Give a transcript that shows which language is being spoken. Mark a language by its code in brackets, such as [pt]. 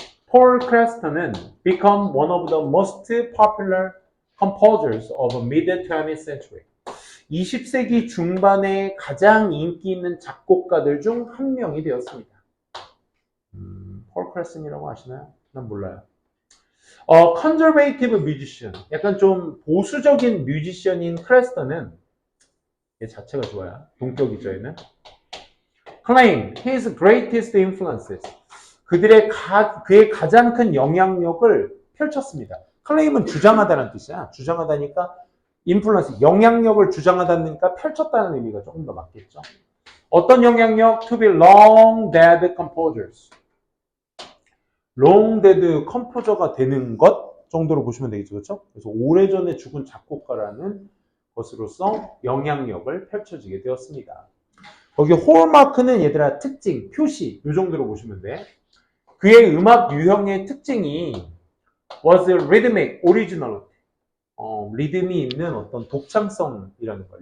[en] Paul Creston은 become one of the most popular composers of mid-20th century. [ko] 20세기 중반에 가장 인기 있는 작곡가들 중 한 명이 되었습니다. 폴 크레슨이라고 아시나요? 난 몰라요. [en] conservative musician, [ko] 약간 좀 보수적인 뮤지션인 크레스턴은 얘 자체가 좋아요. 동격이죠, 얘는. [en] claim his greatest influences, [ko] 그의 가장 큰 영향력을 펼쳤습니다. claim은 주장하다는 뜻이야. 주장하다니까 influence, 영향력을 주장하다니까 펼쳤다는 의미가 조금 더 맞겠죠. 어떤 영향력? [en] to be long dead composers, [ko] long dead 컴포저가 되는 것 정도로 보시면 되겠죠. 그렇죠? 그래서 오래전에 죽은 작곡가라는 것으로서 영향력을 펼쳐지게 되었습니다. 거기 홀마크는 얘들아 특징, 표시 이 정도로 보시면 돼. 그의 음악 유형의 특징이 [en] was rhythmic, original, [ko] 리듬이 있는 어떤 독창성이라는 거야.